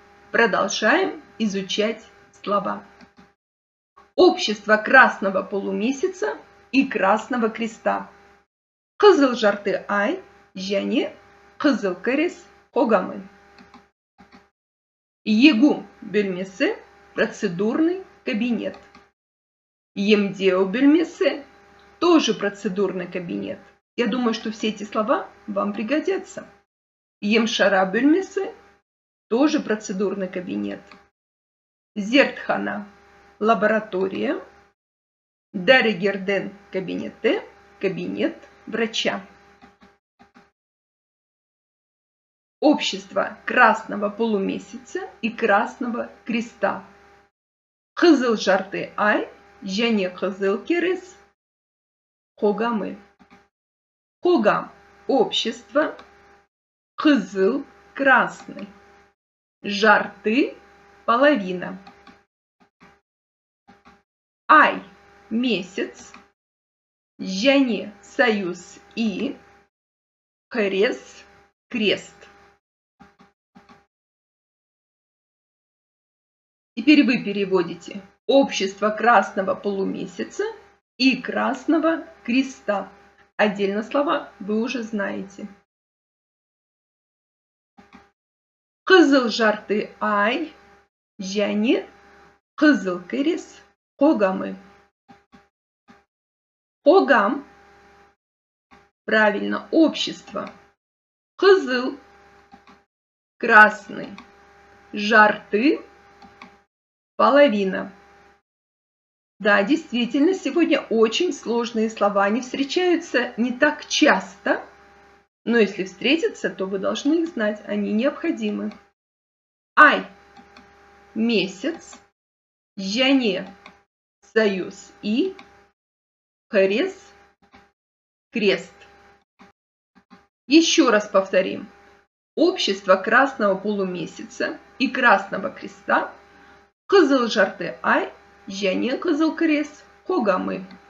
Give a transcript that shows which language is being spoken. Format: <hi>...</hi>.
<ru>Продолжаем изучать слова. Общество красного полумесяца и красного креста.</ru> <kk>Кызыл жарты ай, және кызыл крест қоғамы. Егу бөлмесі,</kk> <ru>процедурный кабинет.</ru> <kk>Емдеу бөлмесі,</kk> <ru>тоже процедурный кабинет. Я думаю, что все эти слова вам пригодятся.</ru> <kk>Емшара бөлмесі,</kk> <ru>тоже процедурный кабинет.</ru> <kk>Зертхана, лаборатория. Дәрігердің кабинеті,</kk> <ru>кабинет врача. Общество красного полумесяца и красного креста.</ru> <kk>Кызыл жарты ай, және кызыл крест қоғамы. Қоғам – общество. Кызыл – красный. Жарты – половина. Ай – месяц. Және –</kk> <ru>союз и.</ru> <kk>Крест – крест.</kk> <ru>Теперь вы переводите общество красного полумесяца и красного креста. Отдельно слова вы уже знаете.</ru> <kk>Кызыл жарты ай, және кызыл крест қоғамы.</kk> <ru>Қоғам, правильно, общество.</ru> <kk>Кызыл, красный. Жарты, половина.</kk> <ru>Да, действительно, сегодня очень сложные слова. Они встречаются не так часто, но если встретятся, то вы должны их знать. Они необходимы. Ай – месяц.</ru> <kk>Және –</kk> <ru>союз и.</ru> <kk>Крест – крест.</kk> <ru>Еще раз повторим. Общество красного полумесяца и красного креста.</ru> <kk>Кызыл жарты ай, және кызыл крест қоғамы.</kk>